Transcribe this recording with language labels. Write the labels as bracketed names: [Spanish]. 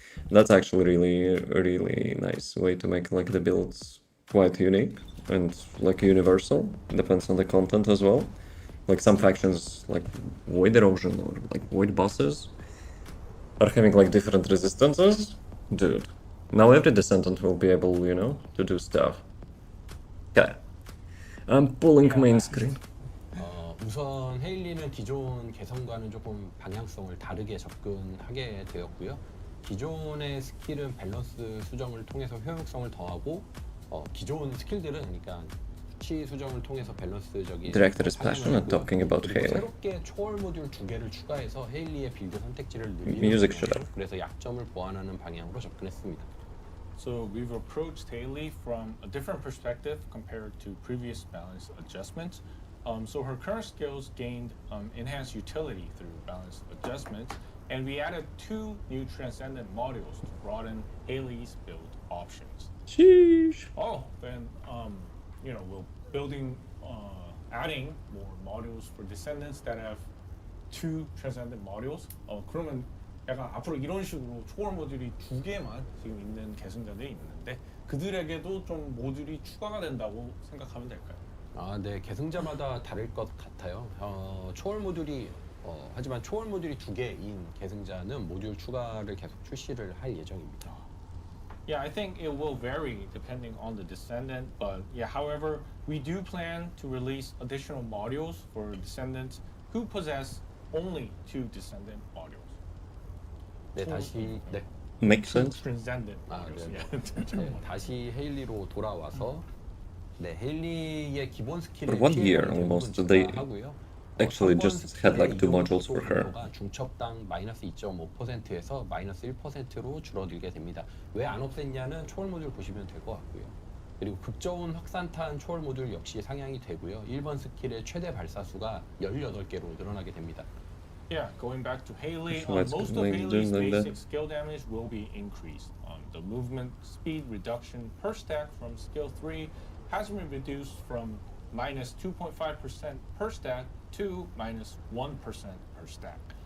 [English] That's actually really nice way to make like the builds quite unique and like universal. Depends on the content as well. Like some factions like Void Erosion or like Void bosses are having like different resistances. Dude, now every Descendant will be able, you know, to do stuff. Okay. I'm pulling main screen. [Korean] 우선 헤일리는 기존 개성과는 조금 방향성을 다르게 접근하게 되었고요. 기존의 스킬은 밸런스 수정을 통해서 효용성을 더하고 기존 스킬들은 그러니까 수치 수정을 통해서 밸런스적인 [English] Director is passionate talking about Hailey. [Korean] 새롭게 초월 모듈 2개를 추가해서 헤일리의 빌드 선택지를 늘리는 [English] Music should have. [Korean] 그래서 약점을 보완하는 방향으로 접근했습니다. [English] So we've approached Hailey from a different perspective compared to previous balance adjustments. So her current skills gained enhanced utility through balance adjustments, and we added 2 new Transcendent modules to broaden Hailey's build options. Sheesh. Oh, then you know, we're building, adding more modules for Descendants that have 2 Transcendent modules. [Korean] 그러면 약간 앞으로 이런 식으로 초월 모듈이 2개만 지금 있는 계승자들이 있는데 그들에게도 좀 모듈이 추가가 된다고 생각하면 될까요? 네, 계승자마다 다를 것 같아요. 초월 모듈이 하지만 초월 모듈이 2개인 계승자는 모듈 추가를 계속 출시를 할 예정입니다. [English] Yeah, I think it will vary depending on the Descendant, but yeah, however, we do plan to release additional modules for Descendants who possess only 2 Descendant modules. [Korean] 네, 다시 네. [English] Makes sense. Transcendent modules. Yeah. [Korean] 다시 헤일리로 돌아와서 네, 헤일리의 기본 스킬을 [English] For 1 year almost, they actually just had like 2 modules for her. [Korean] 중첩당 마이너스 2.5%에서 마이너스 1%로 줄어들게 됩니다. 왜 안 없앴냐는 초월 모듈 보시면 될 것 같고요. 그리고 극저온 확산탄 초월 모듈 역시 상향이 되고요. 1번 스킬의 최대 발사수가 18개로 늘어나게 됩니다. [English] Yeah, going back to Hailey, So let's most of like Hailey's doing like basic skill damage will be increased. The movement speed reduction per stack from skill 3 has been reduced from minus 2.5% per stack to minus 1% per stack.